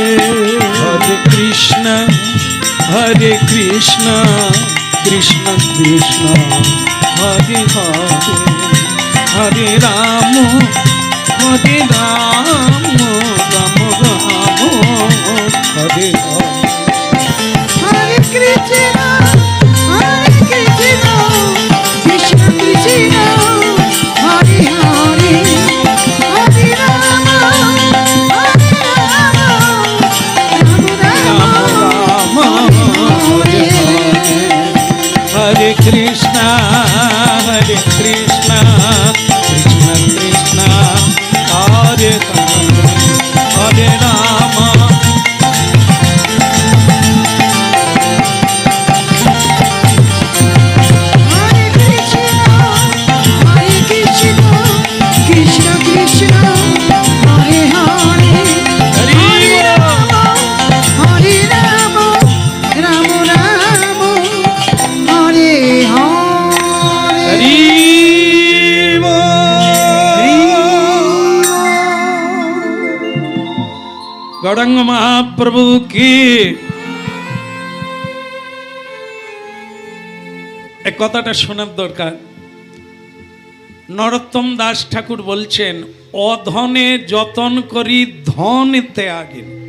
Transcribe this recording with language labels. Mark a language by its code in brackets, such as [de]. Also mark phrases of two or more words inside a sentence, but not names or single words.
[sa] हरे कृष्ण कृष्ण कृष्ण हरे हरे हरे राम राम राम हरे हरे। Hare Krishna, Krishna Krishna, Hare Hare, Hare Rama, Rama Rama, Hare Hare. हरे कृष्णा कृष्ण कृष्ण हरे हरे हरे राम। Hare Krishna, Krishna Krishna, Hare Hare, Hare Rama, Rama Rama, Hare Hare. [bn] गौरांग महाप्रभु [hi] की एक [bn] কথাটা শোনার দরকার। নরোত্তম দাস ঠাকুর বলছেন, অধনে যতন করি ধন ত্যাগে।